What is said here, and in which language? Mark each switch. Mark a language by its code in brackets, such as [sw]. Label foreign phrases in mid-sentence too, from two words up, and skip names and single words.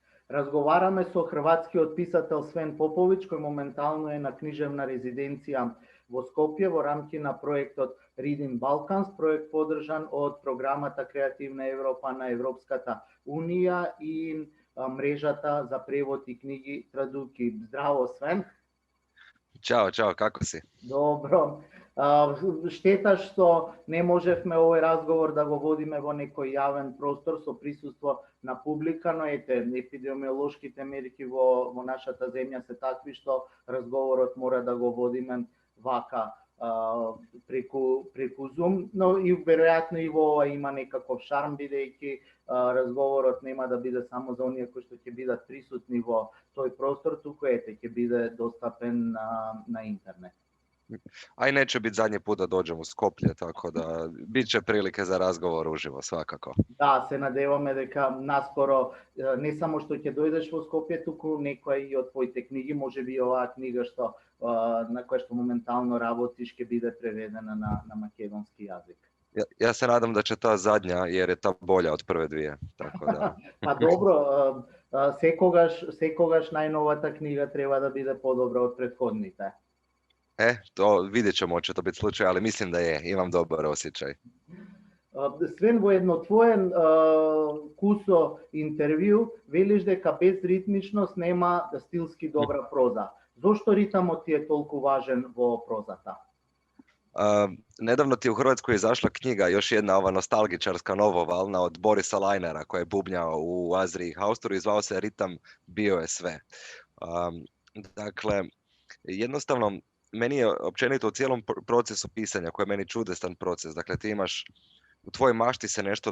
[mk] Разговараме со хрватскиот писател Свен Поповиќ, кој моментално е на книжевна резиденција во Скопје во рамки на проектот Reading Balkans, проект подржан од програмата Креативна Европа на Европската Унија и мрежата за превод и книги Традуки. Здраво, Свен! [hr] Ćao, čao, kako si? [mk] Добро. Штета што не можевме овој разговор да го водиме во некој јавен простор со присуство на публика, но ете, епидемиолошките мерки во нашата земја се такви што разговорот мора да го водиме вака преку Zoom, но и веројатно и во ова има некаков шарм, бидејќи разговорот нема да биде само за оние кои што ќе бидат присутни во тој простор, туку ете ќе биде достапен на интернет. [hr] A i neće biti zadnji put da dođem u Skoplje, tako da bit će prilike za razgovor uživo, svakako. [mk] Да, се надеваме дека наскоро не само што ќе дојдеш во Скопје, туку некоја и од твоите книги, можеби и оваа книга што на која што моментално работиш ќе биде преведена на македонски јазик. [hr] Ja se nadam da će ta zadnja, jer je ta bolja od prve dvije. Tako da. [mk] Па добро, секогаш најновата книга треба да биде подобра од претходните. [hr] To vidjet ćemo, će to biti slučaj, ali mislim da je, imam dobar osjećaj. [mk] Свен, во едно твое кусо интервју велиш дека без ритмичност нема стилски добра проза. Зошто ритамот ти е толку важен во прозата? [hr] Nedavno ti je u Hrvatskoj izašla knjiga, još jedna ova nostalgičarska novovalna od Borisa Lajnera koja je bubnjao u Azri i Hausturu i zvao se Ritam bio je sve. Dakle, jednostavno meni je općenito u cijelom procesu pisanja, koji je meni čudestan proces, dakle ti imaš, u tvojoj mašti se nešto